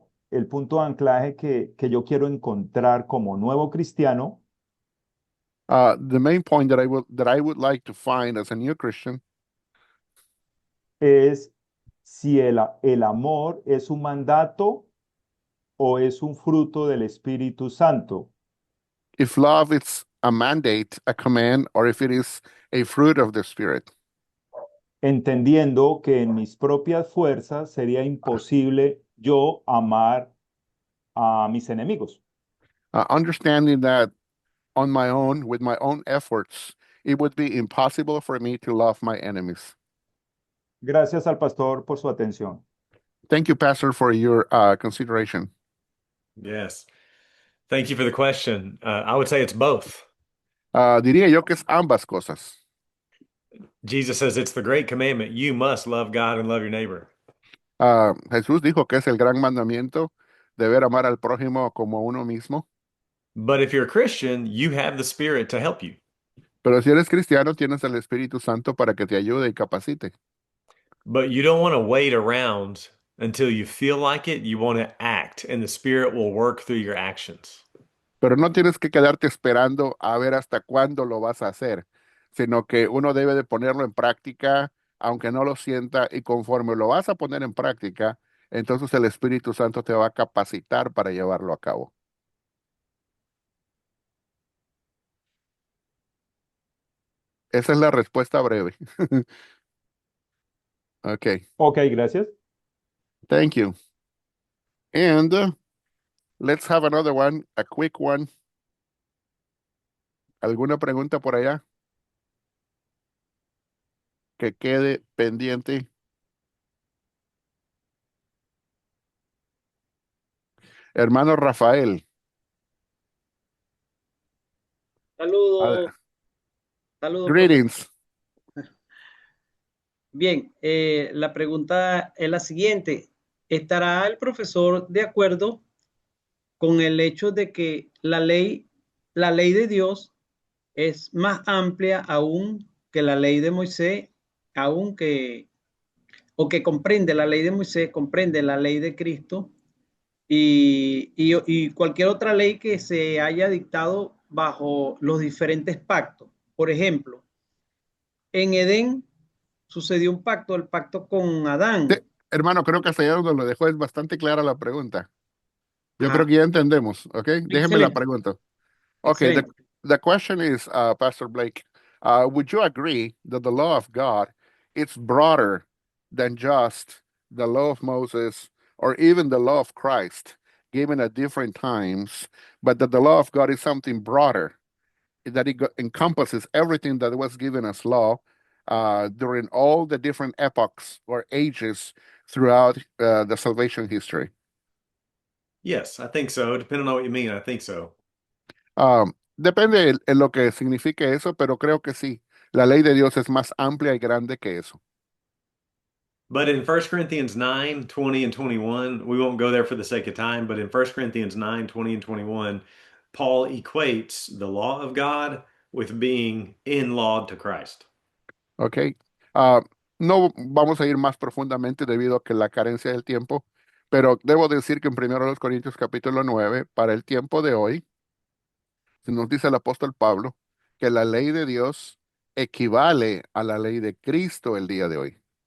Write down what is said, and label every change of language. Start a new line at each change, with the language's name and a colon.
Spanish: el punto de anclaje que yo quiero encontrar como nuevo cristiano
English: the main point that I would like to find as a new Christian,
Spanish: es si el amor es un mandato o es un fruto del Espíritu Santo.
English: if love is a mandate, a command, or if it is a fruit of the Spirit.
Spanish: Entendiendo que en mis propias fuerzas sería imposible yo amar a mis enemigos.
English: Understanding that on my own, with my own efforts, it would be impossible for me to love my enemies.
Spanish: Gracias al pastor por su atención.
English: Thank you, Pastor, for your consideration. Yes. Thank you for the question. I would say it's both.
Spanish: Diría yo que es ambas cosas.
English: Jesus says it's the great commandment. You must love God and love your neighbor.
Spanish: Jesús dijo que es el gran mandamiento, deber amar al prójimo como a uno mismo.
English: But if you're a Christian, you have the Spirit to help you.
Spanish: Pero si eres cristiano, tienes el Espíritu Santo para que te ayude y capacite.
English: But you don't want to wait around until you feel like it. You want to act, and the Spirit will work through your actions.
Spanish: Pero no tienes que quedarte esperando a ver hasta cuándo lo vas a hacer, sino que uno debe de ponerlo en práctica, aunque no lo sienta, y conforme lo vas a poner en práctica, entonces el Espíritu Santo te va a capacitar para llevarlo a cabo. Esa es la respuesta breve. Okay, Ok, gracias.
English: thank you. And let's have another one, a quick one.
Spanish: ¿Alguna pregunta por allá que quede pendiente? Hermano Rafael, Saludos, ad- saludos, profesor.
English: greetings.
Spanish: Bien, la pregunta es la siguiente. ¿Estará el profesor de acuerdo con el hecho de que la ley de Dios es más amplia aún que la ley de Moisés, aún que, o que comprende la ley de Moisés, comprende la ley de Cristo y cualquier otra ley que se haya dictado bajo los diferentes pactos? Por ejemplo, en Edén sucedió un pacto, el pacto con Sí, Adán. hermano, creo que hasta allá donde lo dejó es bastante clara la pregunta. Yo creo Ajá, que ya entendemos, ¿ok? Déjeme la excelente, pregunta.
English: Okay, the,
Spanish: excelente.
English: the question is, Pastor Blake, would you agree that the law of God is broader than just the law of Moses or even the law of Christ given at different times, but that the law of God is something broader, that it encompasses everything that was given as law during all the different epochs or ages throughout the salvation history? Yes, I think so. Depending on what you mean, I think so.
Spanish: Depende en lo que signifique eso, pero creo que sí. La ley de Dios es más amplia y grande que eso.
English: But in 1 Corinthians 9, 20, and 21, we won't go there for the sake of time, but in 1 Corinthians 9, 20, and 21, Paul equates the law of God with being in law to Christ. ¿Ok?
Spanish: Ah, no vamos a ir más profundamente debido a que la carencia del tiempo, pero debo decir que en 1 Corintios capítulo 9, para el tiempo de hoy, nos dice el apóstol Pablo que la ley de Dios equivale a la ley de Cristo el día de hoy.